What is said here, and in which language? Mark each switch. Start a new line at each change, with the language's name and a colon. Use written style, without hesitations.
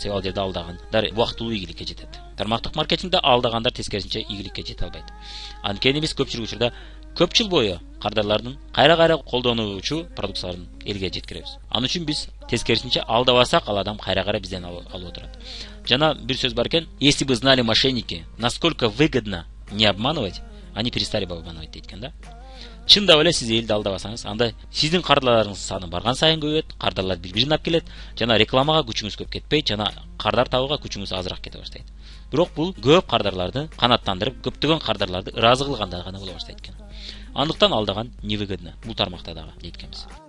Kyrgyz: Себеби ал жерде алдагандар убактылуу ийгиликке жетет. Тармактык маркетингде алдагандар тескерисинче ийгиликке жете албайт. Анткени биз көпчүлүк учурда көп жыл бою кардарлардын кайра колдонуучу продукцияларын элге жеткиребиз. Анын үчүн биз тескерисинче алдабасак, ал адам кайра бизден алып отурат. Жана бир сөз бар экен:
Russian: "Если бы знали мошенники, насколько выгодно не обманывать, они перестали бы обманывать"
Kyrgyz: дейт экен да. Чындап эле сиз элди алдабасаңыз, анда сиздин кардарларыңыздын саны барган сайын көбөйөт, кардарлар бири-бирин алып келет, жана рекламага күчүңүз көп кетпейт, жана кардар табууга күчүңүз азыраак кете баштайт. Бирок бул көп кардарларды канааттандырып, көптөгөн кардарларды ыраазы кылганда гана боло баштайт экен. Андыктан алдаган
Russian: невыгодно
Kyrgyz: бул тармакта дагы дейт экенбиз.